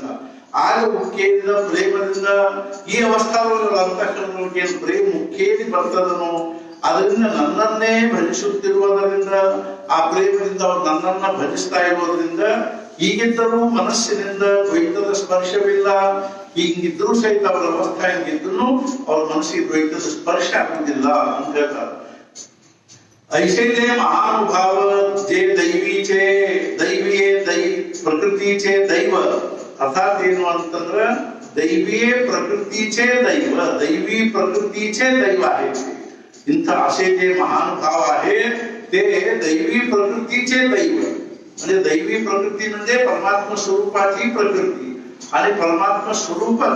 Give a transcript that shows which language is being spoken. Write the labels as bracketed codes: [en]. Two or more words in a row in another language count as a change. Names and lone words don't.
[kn] ಆಗ ಮುಖ್ಯೇದ ಪ್ರೇಮದಿಂದ ಈ ಅವಸ್ಥಾದಲ್ಲಿ ಅಂತಕ್ಕಂಥವ್ರಿಗೆ ಏನು ಪ್ರೇಮ ಮುಖ್ಯೇದಿ ಬರ್ತದನೋ ಅದರಿಂದ ನನ್ನನ್ನೇ ಭಜಿಸುತ್ತಿರುವುದರಿಂದ, ಆ ಪ್ರೇಮದಿಂದ ಅವ್ರು ನನ್ನನ್ನ ಭಜಿಸ್ತಾ ಇರುವುದರಿಂದ ಹೀಗಿದ್ದರೂ ಮನಸ್ಸಿನಿಂದ ದ್ವೈತದ ಸ್ಪರ್ಶವಿಲ್ಲ. ಹಿಂಗಿದ್ರು ಸಹಿತ ಅವರ ಅವಸ್ಥಾ ಹಿಂಗಿದ್ರು ಅವ್ರ ಮನಸ್ಸಿಗೆ ದ್ವೈತದ ಸ್ಪರ್ಶ ಆಗುವುದಿಲ್ಲ ಅಂತ ಹೇಳ್ತಾರೆ. [mr] ऐसे जे महानुभाव जे दैवीचे दैवीये प्रकृतीचे दैव, अर्थात [kn] ಏನು ಅಂತಂದ್ರೆ [mr] दैवीये प्रकृतीचे दैव, दैवी प्रकृतीचे दैव आहे. इंथ असे जे महानुभाव आहे ते दैवी प्रकृतीचे दैव, म्हणजे दैवी प्रकृती म्हणजे परमात्मा स्वरूपाची प्रकृती आणि परमात्मा स्वरूपच